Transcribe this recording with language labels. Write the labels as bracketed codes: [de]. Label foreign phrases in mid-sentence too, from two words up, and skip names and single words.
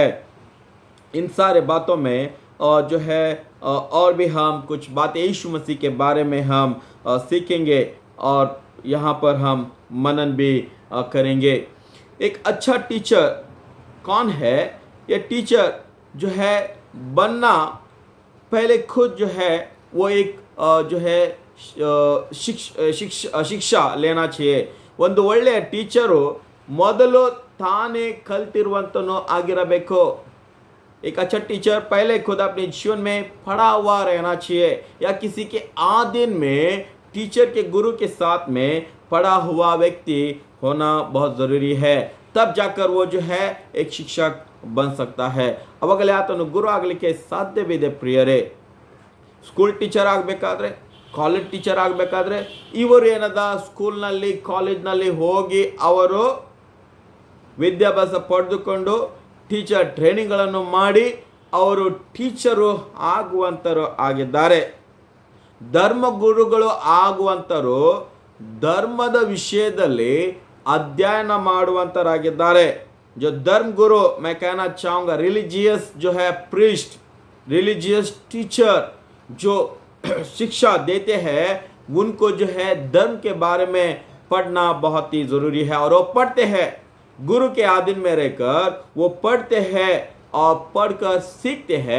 [hi] इन सारे बातों में जो है और भी हम कुछ बातें यीशु मसीह के बारे में हम सीखेंगे और यहाँ पर हम मनन भी करेंगे. एक अच्छा टीचर कौन है? ये टीचर जो है बनना पहले खुद जो है वो एक जो है ಶಿಕ್ಷಾ लेना चाहिए. [kn] ಒಂದು ಒಳ್ಳೆಯ ಟೀಚರು ಮೊದಲು ತಾನೇ ಕಲ್ತಿರುವಂತನು ಆಗಿರಬೇಕು. [hi] एक अच्छा टीचर पहले खुद अपने जीवन में पढ़ा हुआ रहना चाहिए, या किसी के आधीन में टीचर के गुरु के साथ में पढ़ा हुआ व्यक्ति होना बहुत ज़रूरी है. तब जाकर वो जो है एक शिक्षक बन सकता है. [kn] ಅವಾಗಲೇ ಆತನು ಗುರು ಆಗಲಿಕ್ಕೆ ಸಾಧ್ಯವಿದೆ ಪ್ರಿಯರೇ. [en] school teacher [kn] ಆಗಬೇಕಾದ್ರೆ, [en] college teacher [kn] ಆಗಬೇಕಾದ್ರೆ ಇವರು ಏನದ ಸ್ಕೂಲ್ನಲ್ಲಿ ಕಾಲೇಜ್ನಲ್ಲಿ ಹೋಗಿ ಅವರು ವಿದ್ಯಾಭ್ಯಾಸ ಪಡೆದುಕೊಂಡು ಟೀಚರ್ ಟ್ರೈನಿಂಗ್ಗಳನ್ನು ಮಾಡಿ ಅವರು ಟೀಚರು ಆಗುವಂತರು ಆಗಿದ್ದಾರೆ. ಧರ್ಮಗುರುಗಳು ಆಗುವಂತರು ಧರ್ಮದ ವಿಷಯದಲ್ಲಿ ಅಧ್ಯಯನ ಮಾಡುವಂತರಾಗಿದ್ದಾರೆ. [hi] जो धर्म गुरु मैं कहना चाहूँगा, रिलीजियस जो है प्रीस्ट, [en] religious teacher [hi] जो शिक्षा देते हैं उनको जो है धर्म के बारे में पढ़ना बहुत ही ज़रूरी है. और वो पढ़ते हैं, गुरु के अधीन में रहकर वो पढ़ते हैं और पढ़कर सीखते हैं.